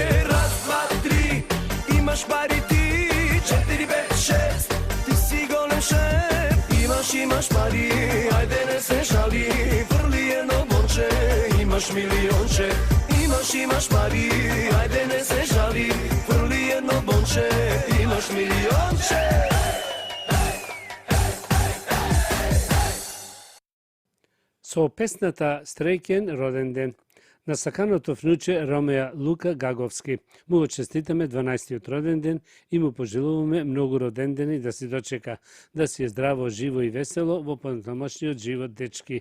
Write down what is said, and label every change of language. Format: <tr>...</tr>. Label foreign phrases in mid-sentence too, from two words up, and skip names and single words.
<mk>Раз, два, три, имаш пари ти, 4, 5, 6, ти си голем шеф. Имаш пари, ајде не се жали, врли едно бонче, имаш милионче. Имаш пари, ајде не се жали, врли едно бонче, имаш милионче. Со песната Стрејкен роден ден на саканото внуче Ромеја Лука Гаговски. Му го честитаме 12-тиот роден ден и му пожелуваме многу роден дени да си дочека, да си е здраво, живо и весело во понатамошниот живот, дечки.</mk>